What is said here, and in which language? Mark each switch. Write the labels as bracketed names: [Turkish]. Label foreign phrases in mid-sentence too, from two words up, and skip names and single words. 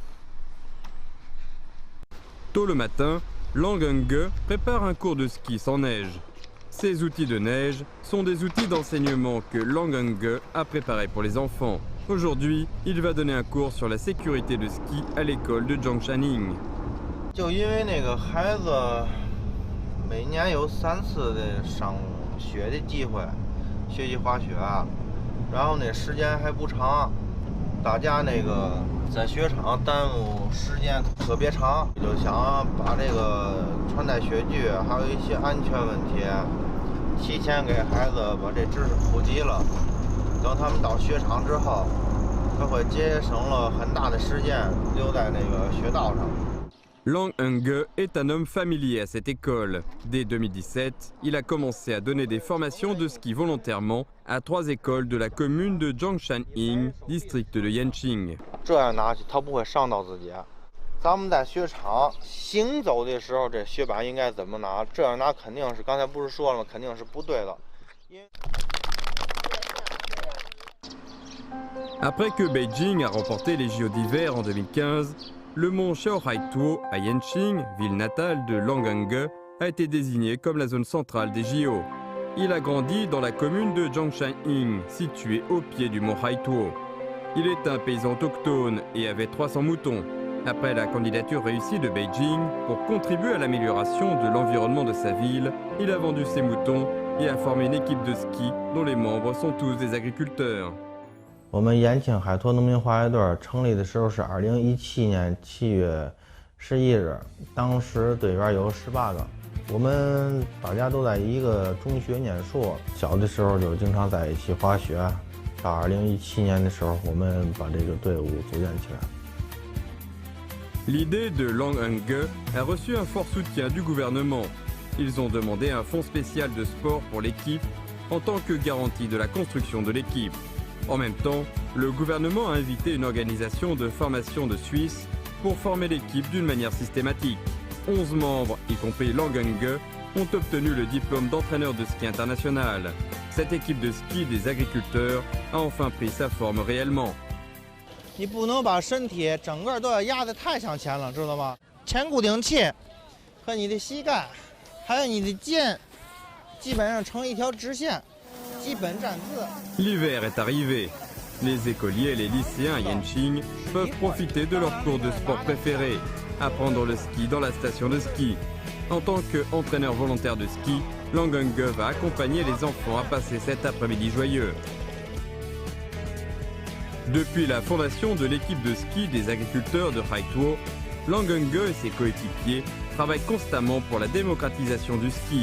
[French] Tôt le matin, Lang Hengge prépare un cours de ski sans neige. Ces outils de neige sont des outils d'enseignement que Lang Hengge a préparés pour les enfants. Aujourd'hui, il va donner un cours sur la sécurité de ski à l'école de Zhongshan-ing. [Chinese] 就因为那个孩子每年有3次的上学的机会，学习滑雪，然后呢时间还不长，大家那个在雪场耽误时间特别长，就想把这个穿戴雪具还有一些安全问题，提前给孩子把这知识普及了，等他们到雪场之后，他会节省了很大的时间留在那个雪道上。 [French] Lang Hengge est un homme familier à cette école. Dès 2017, il a commencé à donner des formations de ski volontairement à 3 écoles de la commune de Zhongshan-ing, district de Yanqing. [Chinese] 这样拿去，他不会伤到自己。咱们在雪场行走的时候，这雪板应该怎么拿？这样拿肯定是，刚才不是说了吗？肯定是不对的。因为 [French] Après que Beijing a remporté les JO d'hiver en 2015, le mont Xiaohaituo à Yanqing, ville natale de Lang Henge, a été désigné comme la zone centrale des JO. Il a grandi dans la commune de Zhongshanying, située au pied du mont Haituo. Il est un paysan autochtone et avait 300 moutons. Après la candidature réussie de Beijing pour contribuer à l'amélioration de l'environnement de sa ville, il a vendu ses moutons et a formé une équipe de ski dont les membres sont tous des agriculteurs. [Chinese] 我们延庆海拓农民滑雪队成立的时候是2017年7月11日，当时队员有18个。我们大家都在一个中学念书，小的时候就经常在一起滑雪。到2017年的时候，我们把这个队伍组建起来。 [French] L'idée de Lang Henge a reçu un fort soutien du gouvernement. Ils ont demandé un fonds spécial de sport pour l'équipe en tant que garantie de la construction de l'équipe. En même temps, le gouvernement a invité une organisation de formation de Suisse pour former l'équipe d'une manière systématique. 11 membres, y compris Lang Henge, ont obtenu le diplôme d'entraîneur de ski international. Cette équipe de ski des agriculteurs a enfin pris sa forme réellement. [Chinese] 你不能把身体整个都要压得太向前了，知道吗？前固定器和你的膝盖，还有你的肩，基本上成一条直线，基本站姿。 [French] L'hiver est arrivé. Les écoliers et les lycéens à Yanqing peuvent profiter de leur cours de sport préféré, apprendre le ski dans la station de ski. En tant qu'entraîneur volontaire de ski, Lang Henge va accompagner les enfants à passer cet après-midi joyeux. Depuis la fondation de l'équipe de ski des agriculteurs de Haituo, Lang Henge et ses coéquipiers travaillent constamment pour la démocratisation du ski.